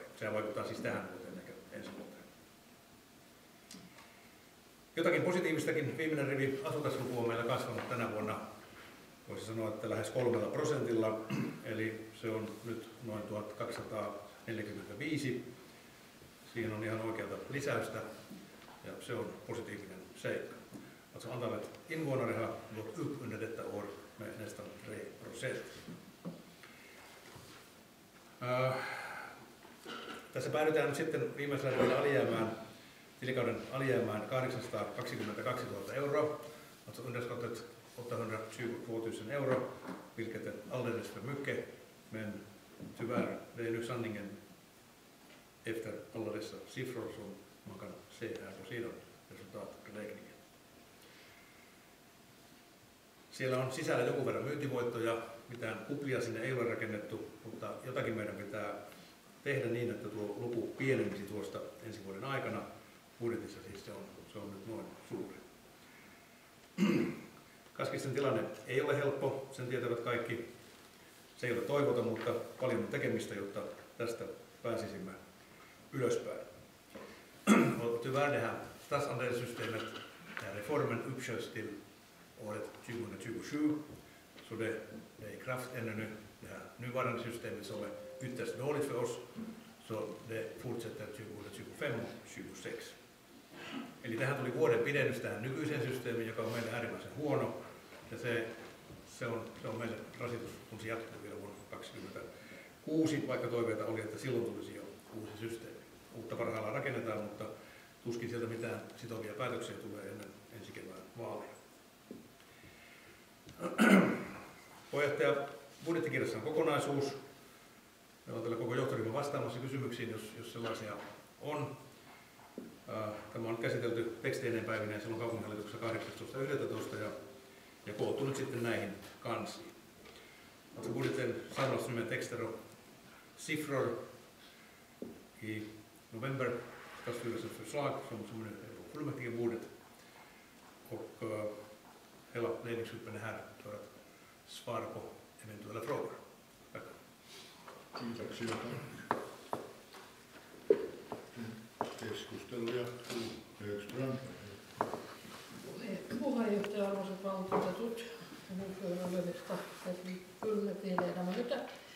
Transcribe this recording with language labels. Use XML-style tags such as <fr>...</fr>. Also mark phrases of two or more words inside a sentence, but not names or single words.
<fi>Sehän vaikuttaa siis tähän vuoteen eikä ensi vuoteen. Jotakin positiivistakin. Viimeinen rivi asukasluku on meillä kasvanut tänä vuonna, voisi sanoa, että lähes 3%, eli se on nyt noin 1245. Siinä on ihan oikeata lisäystä ja se on positiivinen seikka.</fi> <sv>Alltså antalet invånare har gått upp under detta år med nästan 3%.</sv> <fi>Tässä päädytään nyt sitten viimeisellä rivillä tilikauden alijäämään 822 000 euroa.</fi> <sv>Alltså underskottet 822 000 euro, vilket är alldeles för mycket. Men tyvärr, det är nu sanningen efter alla dessa siffror som man kan se här på sidan resultaträkningen.</sv> <fi>Siellä on sisällä joku verran myyntivoittoja, mitään kuplia sinne ei ole rakennettu, mutta jotakin meidän pitää tehdä niin, että tuo luku pienenisi tuosta ensi vuoden aikana. Budjetissa siis se on nyt noin suuri. Kaskisten tilanne ei ole helppo, sen tietävät kaikki. Se ei ole toivoton, mutta paljon on tekemistä, jotta tästä pääsisimme ylöspäin.</fi> <sv>Och tyvärr det här statsandelssystemet, den här reformen uppsköts till året 2027, så det är i kraft ännu nu. Det här nuvarande systemet som är ytterst dåligt för oss, så det fortsätter 2025 och 2026.</sv> <fi>Eli tähän tuli vuoden pidennys tähän nykyiseen systeemiin, joka on meille äärimmäisen huono, ja se on meille rasitus, kun se jatkuu vielä vuonna 2026, vaikka toiveita oli, että silloin tulisi jo uusi systeemi. Uutta parhaillaan rakennetaan, mutta tuskin sieltä mitään sitovia päätöksiä tulee ennen ensi kevään vaaleja. Puheenjohtaja, budjettikirjassa on kokonaisuus. Meillä on täällä koko johtoryhmä vastaamassa kysymyksiin, jos sellaisia on. Tämä on käsitelty teksteineen päivineen silloin kaupunginhallituksessa 18.11. ja koottu nyt sitten näihin kansiin.</fi> <sv>Alltså budgeten samlas med texter och siffror. I november styrelseförslag som nu är på fullmäktigebordet. Och hela ledningsgruppen är här för att svara på eventuella frågor. Tack.</sv> <fi>Kiitoksia. Keskustelu jatkuu. Högström. Puheenjohtaja, arvoisat valtuutetut ja</fi> <sv>ordförandesta fullmäktigeledamöter.</sv>